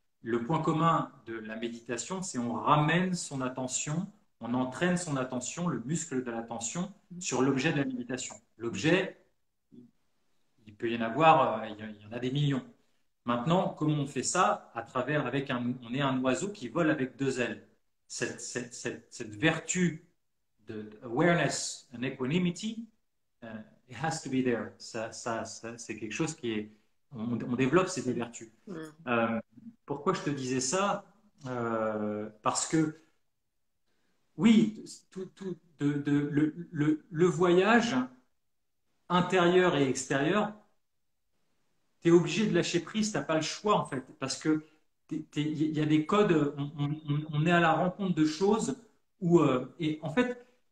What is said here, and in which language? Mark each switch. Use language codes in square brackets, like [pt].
[fr] Le point commun de la méditation, c'est on ramène son attention, on entraîne son attention, le muscle de l'attention, sur l'objet de la méditation. L'objet, il peut y en avoir, il y en a des millions. Maintenant, comment on fait ça? On est un oiseau qui vole avec deux ailes. Cette vertu de [en] awareness and equanimity, it has to be there. [fr] C'est quelque chose on développe ces deux vertus. Mhm. Euh, Pourquoi je te disais ça? Parce que oui, le voyage intérieur et extérieur, tu es obligé de lâcher prise, tu n'as pas le choix en fait, parce que il y a des codes, on est à la rencontre de choses où, et en fait,